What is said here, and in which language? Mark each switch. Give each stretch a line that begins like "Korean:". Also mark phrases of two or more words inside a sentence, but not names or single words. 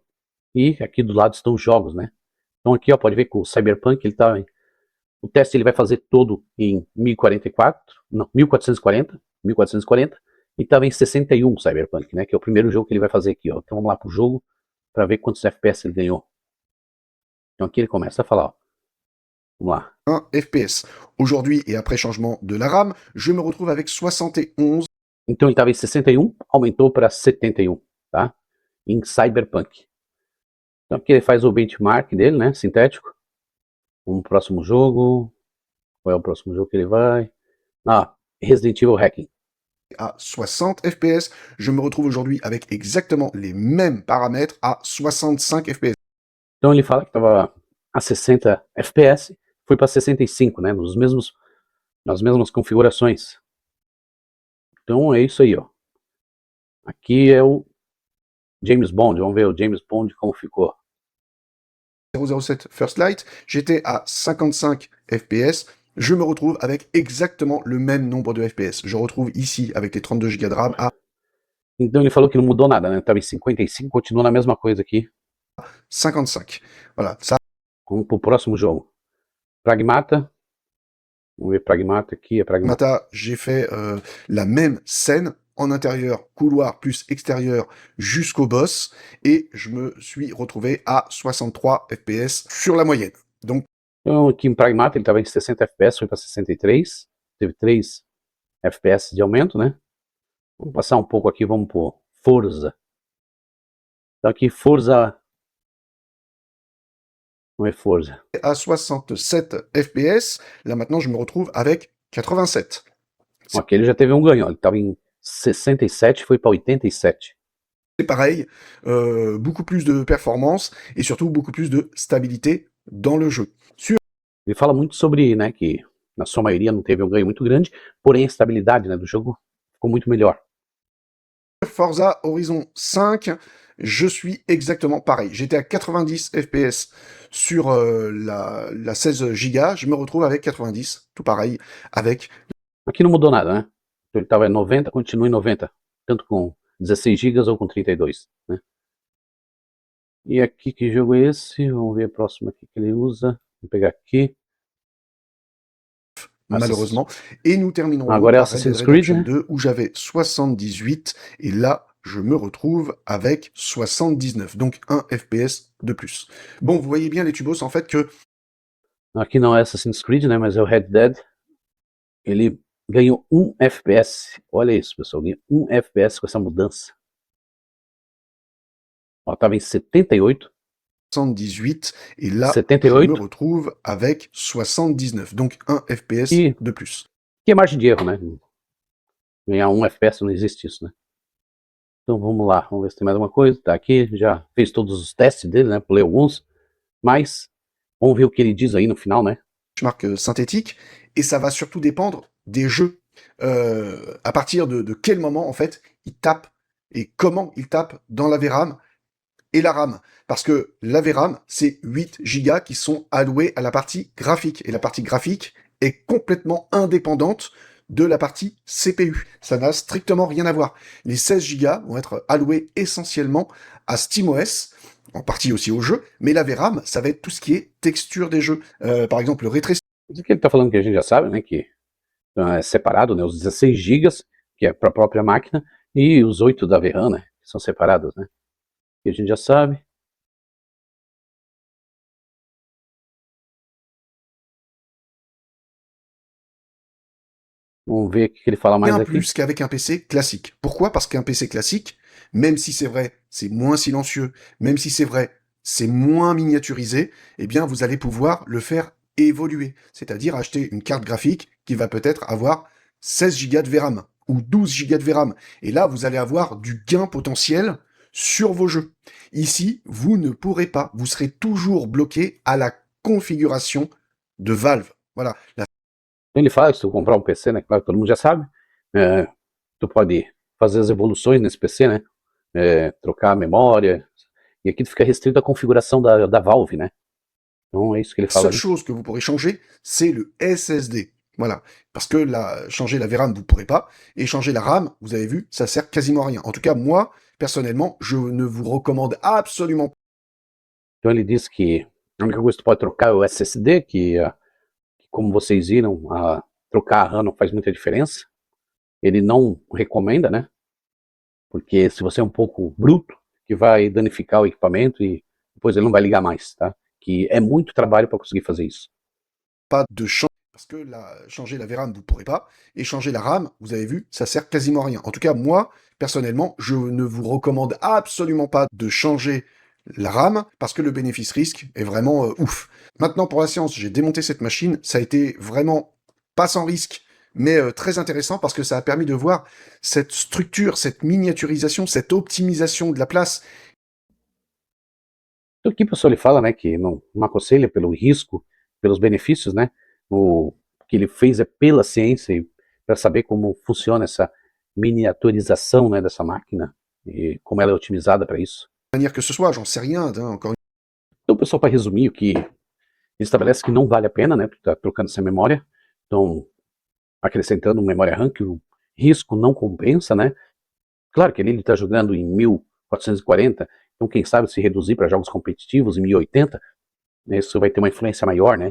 Portuguese: E aqui do lado estão os jogos, né. Então aqui, ó, pode ver que o Cyberpunk, ele tá, o teste ele vai fazer todo em 1440, e estava em 61 Cyberpunk, né, que é o primeiro jogo que ele vai fazer aqui, ó. Então vamos lá pro jogo para ver quantos FPS ele ganhou. Então aqui ele começa a falar, ó. Vamos lá. 1 FPS.
French: Aujourd'hui, et après changement de la RAM, je me retrouve avec 71.
Portuguese: Então ele estava em 61, aumentou para 71, tá? Em Cyberpunk. Então aqui ele faz o benchmark dele, né? Sintético. Vamos pro próximo jogo. Qual é o próximo jogo que ele vai? Resident Evil Hacking.
French: À 60 FPS, je me retrouve aujourd'hui avec exactement les mêmes paramètres à 65 FPS.
Portuguese: Então ele fala que estava a 60 FPS, foi para 65, né? Nas mesmas configurações. Então é isso aí, ó. Aqui é o James Bond. Vamos ver o James Bond como ficou.
French: 007 First Light, j'étais à 55 FPS, je me retrouve avec exactement le même nombre de FPS. Je retrouve ici, avec les 32 Go de RAM, à...
Portuguese: Então ele falou que não mudou nada, né? Estava em 55, continua na mesma coisa aqui. 55.
French: Voilà, ça...
Portuguese: Vamos pro próximo jogo. Pragmata. Vamos ver Pragmata aqui, é Pragmata.
French: J'ai fait la même scène en intérieur, couloir plus extérieur jusqu'au boss, et je me suis retrouvé à 63 FPS sur la moyenne. Donc,
Portuguese: então aqui em Pragmata ele estava em 60 FPS, foi para 63, teve 3 FPS de aumento, né? Vamos passar um pouco aqui, vamos pro Forza. Então aqui Forza... Vamos ver Forza.
French: À 67 FPS, là maintenant je me retrouve avec 87.
Portuguese: Aqui ele já teve um ganho, ó. Ele estava em 67, foi para 87.
French: C'est pareil, beaucoup plus de performance et surtout beaucoup plus de stabilité dans le jeu.
Portuguese: Ele fala muito sobre, né, que na sua maioria não teve um ganho muito grande, porém a estabilidade, né, do jogo ficou muito melhor.
French: Forza Horizon 5, je suis exactement pareil. J'étais à 90 FPS sur la 16 Go, je me retrouve avec 90, tout pareil, avec...
Portuguese: Aqui não mudou nada, né? Então ele estava em 90, continua em 90, tanto com 16 GB ou com 32, né? E aqui, que jogo é esse? Vamos ver o próximo aqui que ele usa. Vou pegar aqui.
French: Malheureusement. Et nous terminerons
Portuguese: agora é
French: par Red Dead Assassin's Creed, Redemption
Portuguese: né?
French: 2, où j'avais 78, et là, je me retrouve avec 79, donc 1 FPS de plus. Bon, vous voyez bien les tubos, en fait, que...
Portuguese: Aqui não é Assassin's Creed, né, mas é o Red Dead. Ele ganhou 1 FPS. Olha isso, pessoal, ganhou 1 FPS com essa mudança. Ó, estava em 78.
French: 78, et là,
Portuguese: 78.
French: je me retrouve avec 79, donc 1 FPS de plus.
Portuguese: Que é margem de erro, né? Ganhar 1 FPS não existe isso, né? Então vamos lá, vamos ver se tem mais alguma coisa. Tá aqui, já fez todos os testes dele, né? Pulei alguns, mas vamos ver o que ele diz aí no final, né?
French: Benchmark synthétique, et ça va surtout dépendre des jeux à partir de quel moment, en fait, il tape et comment il tape dans la VRAM et la RAM. Parce que la VRAM, c'est 8 Go qui sont alloués à la partie graphique. Et la partie graphique est complètement indépendante de la partie CPU. Ça n'a strictement rien à voir. Les 16 Go vont être alloués essentiellement à SteamOS, en partie aussi au jeu, mais la VRAM, ça va être tout ce qui est texture des jeux. Par exemple, le
English: ray tracing.
Portuguese: Isso que ele está falando que a gente já sabe, né? Que é separado, né? Os 16 gigas, que é para a própria máquina, e os 8 da VRAM, né? Que são separados, né? Que a gente já sabe. Vamos ver o que ele fala mais
French: Bien
Portuguese: aqui.
French: plus qu'avec un PC classique. Pourquoi? Parce qu'un PC classique, même si c'est vrai, c'est moins silencieux, même si c'est vrai, c'est moins miniaturisé, eh bien, vous allez pouvoir le faire évoluer. C'est-à-dire acheter une carte graphique qui va peut-être avoir 16 Go de VRAM ou 12 Go de VRAM. Et là, vous allez avoir du gain potentiel sur vos jeux. Ici, vous ne pourrez pas. Vous serez toujours bloqué à la configuration de Valve. Voilà.
Portuguese: Ele fala que se tu comprar um PC, né? Claro, todo mundo já sabe. Tu pode fazer as evoluções nesse PC, né? Trocar a memória. E aqui tu fica restrito à configuração da Valve, né? Então é isso que ele
French: La
Portuguese: fala
French: seule
Portuguese: ali.
French: chose que vous pourrez changer, c'est le SSD. Voilà. Parce que changer la VRAM, vous ne pourrez pas. Et changer la RAM, vous avez vu, ça sert quasiment à rien. En tout cas, moi, personnellement, je ne vous recommande absolument pas.
Portuguese: Então ele diz que a única coisa que tu pode trocar é o SSD, que como vocês viram, trocar a RAM não faz muita diferença. Ele não recomenda, né? Porque se você é um pouco bruto, que vai danificar o equipamento e depois ele não vai ligar mais, tá? Que é muito trabalho para conseguir fazer isso.
French: Pas de changer. Parce que changer la VRAM, vous ne pourrez pas. Et changer la RAM, vous avez vu, ça sert quasiment à rien. En tout cas, moi, personnellement, je ne vous recommande absolument pas de changer la RAM, parce que le bénéfice-risque est vraiment ouf. Maintenant, pour la séance, j'ai démonté cette machine. Ça a été vraiment pas sans risque, mais très intéressant, parce que ça a permis de voir cette structure, cette miniaturisation, cette optimisation de la place.
Portuguese: Então aqui, pessoal, ele fala, né, que não aconselha pelo risco, pelos benefícios, né? O que ele fez é pela ciência e para saber como funciona essa miniaturização, né, dessa máquina e como ela é otimizada para isso.
French: De manière que ce soit, j'en sais rien, hein, encore
Portuguese: Então, pessoal, para resumir, o que ele estabelece que não vale a pena, né, tu tá trocando essa memória, então acrescentando memória RAM, que o risco não compensa, né? Claro que ele está jogando em 1440, então quem sabe se reduzir para jogos competitivos em 1080, né, isso vai ter uma influência maior, né?